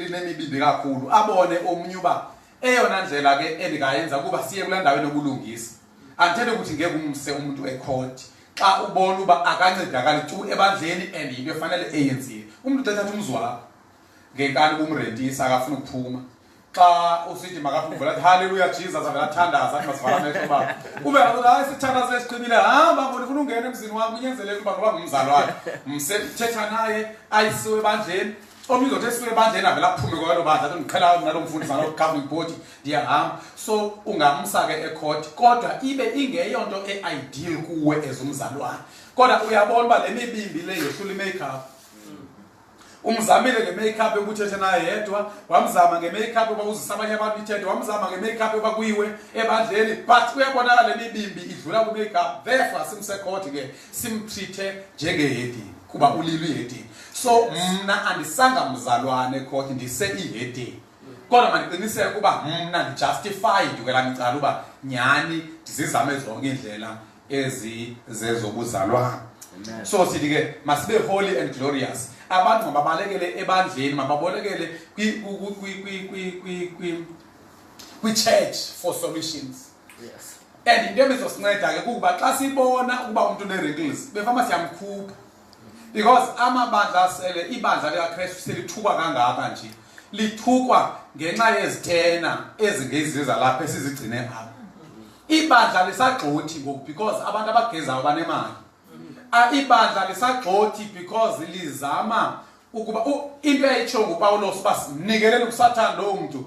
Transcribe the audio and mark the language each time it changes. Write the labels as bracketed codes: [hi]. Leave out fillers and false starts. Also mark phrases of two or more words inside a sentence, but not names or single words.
[xh] linemibibi kakhulu abone omnye uba eyona ndlela ke endingayenza kuba siye kula ndaweni yokulungisa andithethi ukuthi ngeke umse umuntu ecourt xa ubona uba akancedakali tu ebandleni and yinto efanele eyenzile umuntu uthatha umzi wakho ngenkani kumrentisa akafuna ukuphuma xa usithi makaphume athi haleluya Jesus avela thandaza athi masivala amehlo baba ube hayi sithandaza esiqinile hamba ngoba ufuna ungena emzini wami unyenzeleke uba ngoba ngumzalwane msethetha naye ayisiwe ebandleni omnye uzothi esiwe ebandleni avela aphume kwalo bandla athi ngiqhela nalo mfundisi nalo [en] governing body [xh] ndiyahamba so ungamsa ke ecourt kodwa ibe ingeyonto e-ideal kuwe ezumzalwane kodwa uyabona uba le mibimbi le yehlula i-makeup umzamile nge-makeup yokuthetha naye yedwa wamzama nge-makeup yoba uzisa abanye abantu ithethe wamzama nge-makeup yoba kuyiwe ebandleni but uyabonakala le mibimbi idlula ku-makeup therefore simsecourt ke simtreat-e njenge-heading kuba ulilo i-heading so mna andisanga mzalwane ecourt ndise i-heading kodwa mandiqiniseke kuba mna ndijustified kwelam icala uba nyhani ndizizame zonke iindlela ezizezobuzalwane so sithi ke masibe [en] holy and glorious [xh] abantu mababalekele ebandleni mababolekele kwi-church [en] for solutions and [xh] into ebizosinceda ke kuba xa sibona ukuba umuntu une-wrinkles befama siyamkhupha because amabandla asele ibandla likaKristu selithukwa kangaka nje lithukwa ngenxa yezitena ezingezizo zalapha esizigcine apha ibandla lisagxothi ngoku because abantu abagezayo banemali ibandla lisagxothi because lizama ukuba into eyitsho nguPawulos basinikelele kuSathane lo muntu